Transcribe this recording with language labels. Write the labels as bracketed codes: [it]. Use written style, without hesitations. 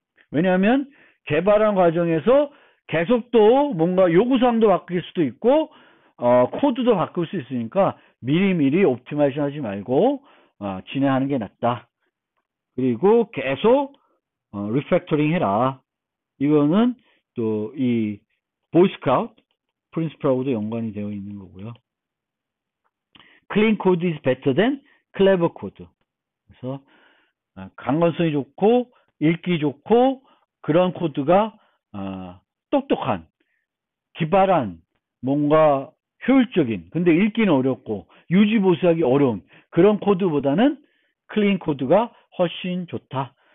[ko] 왜냐하면 개발한 과정에서 계속 또 뭔가 요구사항도 바뀔 수도 있고 코드도 바꿀 수 있으니까 미리미리 옵티마이제이션 하지 말고 진행하는 게 낫다. 그리고 계속 리팩토링 해라. 이거는 또 이 보이스카우트 프린시플하고도 연관이 되어 있는 거고요. [en] Clean code is better than clever code. [ko] 그래서 강건성이 좋고 읽기 좋고 그런 코드가 똑똑한 기발한 뭔가 효율적인 근데 읽기는 어렵고 유지 보수하기 어려운 그런 코드보다는 클린 코드가 훨씬 좋다.